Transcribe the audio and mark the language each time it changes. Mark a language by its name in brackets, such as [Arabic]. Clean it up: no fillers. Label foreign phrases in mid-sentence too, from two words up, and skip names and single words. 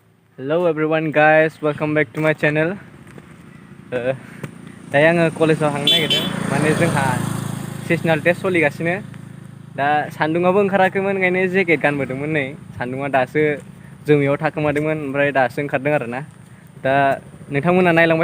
[English] Hello everyone guys, welcome back to my channel. [Bodo] दायो आङो कलेजाव थांनो नागिरदों माने जोंहा [English] sessional test [Bodo] सोलिगासिनो दा सान्दुङाबो ओंखाराखैमोन ओंखायनो जेकेट गानबोदोंमोन नै सान्दुङा दासो जोमैयाव थाखोमादोंमोन ओमफ्राय दासो ओंखारदों आरोना दा नोंथांमोना नायलांबाय